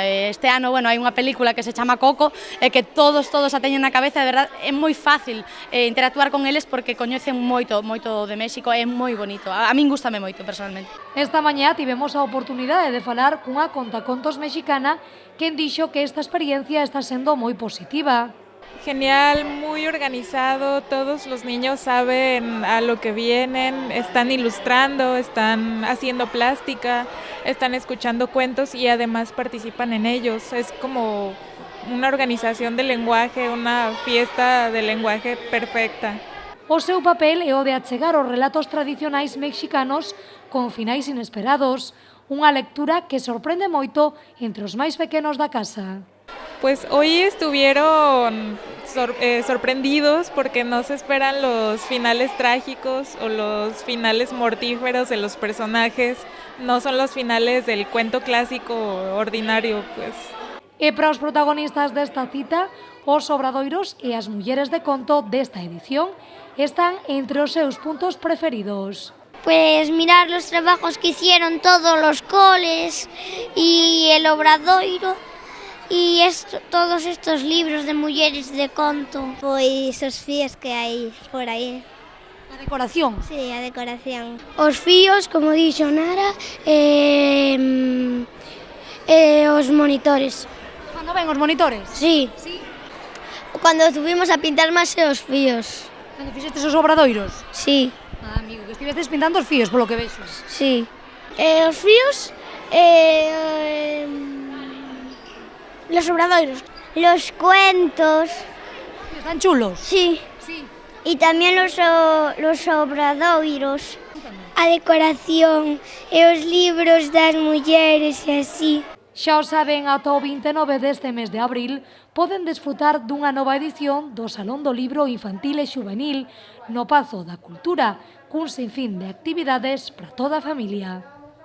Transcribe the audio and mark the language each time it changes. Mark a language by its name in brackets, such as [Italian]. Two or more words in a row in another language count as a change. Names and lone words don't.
[Galician] Este ano, bueno, hai unha película que se chama Coco e que todos a teñen na cabeza, de verdade é moi fácil interactuar con eles porque coñecen moito de México, é moi bonito. A min gústame moito personalmente. Esta mañá tivemos a oportunidade de falar cunha contacontos mexicana quen dixo que esta experiencia está sendo moi positiva. [Spanish] Genial, muy organizado, todos los niños saben a lo que vienen, están ilustrando, están haciendo plástica, están escuchando cuentos y además participan en ellos. Es como una organización del lenguaje, una fiesta del lenguaje perfecta. [Galician] O seu papel é o de achegar os relatos tradicionais mexicanos con finais inesperados, unha lectura que sorprende moito entre os máis pequenos da casa. [Spanish] Pues hoy estuvieron sorprendidos porque no se esperan los finales trágicos o los finales mortíferos de los personajes, no son los finales del cuento clásico ordinario, pues. [Galician] E para os protagonistas desta cita, os obradoiros e as mulleres de conto desta edición están entre os seus puntos preferidos. [Spanish] Pues mirar los trabajos que hicieron todos los coles y el obradoiro y todos estos libros de mulleres de conto. [Galician] Pois os fíos que hai por aí. A decoración. Sí, a decoración. Os fíos, como dixo Nara, os monitores. Cando ven os monitores? Sí. Sí. Cando subimos a pintar máis os fíos. Cando fixestes os obradoiros? Sí. Ah, amigo, que estivetes pintando os fíos, polo que vexo. Sí. Os fíos, [Spanish] los obradoiros. Los cuentos. Están chulos? Sí. Sí. Y también los obradoiros. [Galician] A decoración e os libros das mulleres e así. Xa o saben, ata o 29 deste mes de abril poden desfrutar dunha nova edición do Salón do Libro Infantil e Xuvenil no Pazo da Cultura, cun sinfín de actividades para toda a familia.